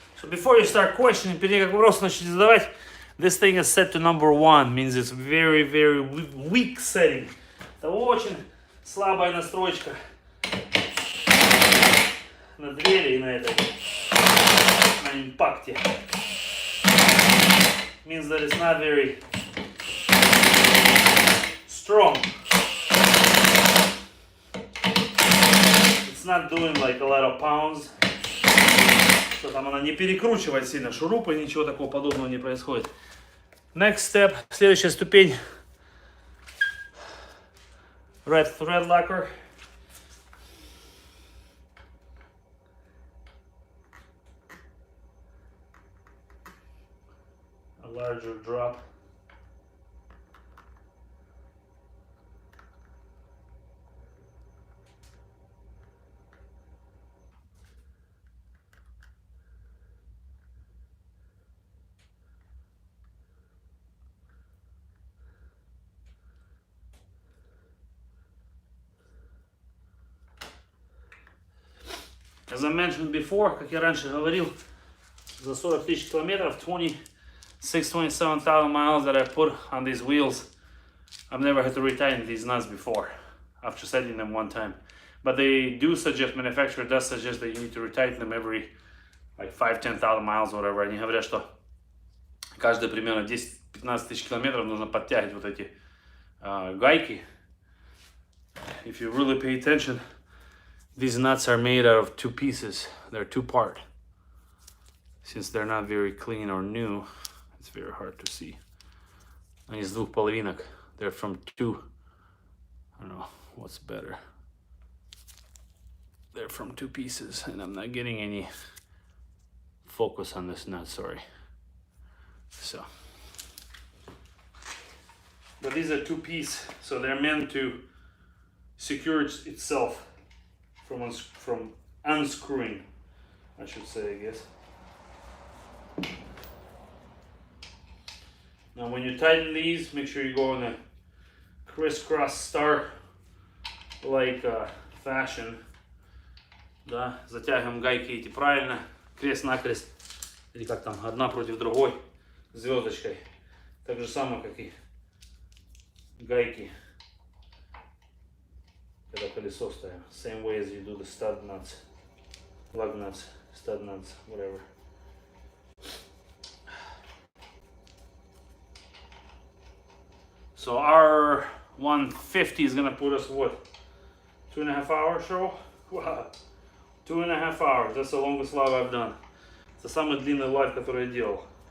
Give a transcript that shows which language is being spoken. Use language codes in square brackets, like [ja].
[en] Before you start questioning, [ru] перед тем как вопрос начнете задавать, [en] this thing is set to number 1, means it's very, very weak setting. [ru] Это очень слабая настройка на двери и на этой, на импакте. [en] Means that it's not very strong. It's not doing like a lot of pounds. [ru] Что там она не перекручивает сильно шурупы, ничего такого подобного не происходит. [en] Next step, [ru] следующая ступень. [en] Red lacquer. A larger drop. As I mentioned before, [ru] как я раньше говорил, за 40 тысяч километров, [en] 27,000 miles that I put on these wheels, I've never had to retighten these nuts before, after setting them one time. But they do suggest, manufacturer does suggest that you need to retighten them every like 5-10,000 miles, whatever. [ru] Они говорят, что каждые примерно 10-15 тысяч километров нужно подтягивать вот эти гайки. [en] If you really pay attention, these nuts are made out of 2 pieces. They're 2-part. Since they're not very clean or new, it's very hard to see. [ru] Они из 2 половинок. [en] They're from 2. I don't know what's better. They're from 2 pieces, and I'm not getting any focus on this nut, sorry. So, but these are 2-piece, so they're meant to secure itself from unscrewing, I should say, I guess. Now when you tighten these, make sure you go in a crisscross star like fashion. [ru] Да, затягиваем гайки эти правильно, крест-накрест, или как там, одна против другой, звездочкой. Так же самое, как и гайки, когда колесо ставим. [en] Same way as you do the stud nuts, lug nuts, stud nuts, whatever. So our 150 is gonna put us what? 2.5 hour show? Wow. 2.5 hours. That's the longest live I've done. [ru] Это самый длинный лайв, который я делал.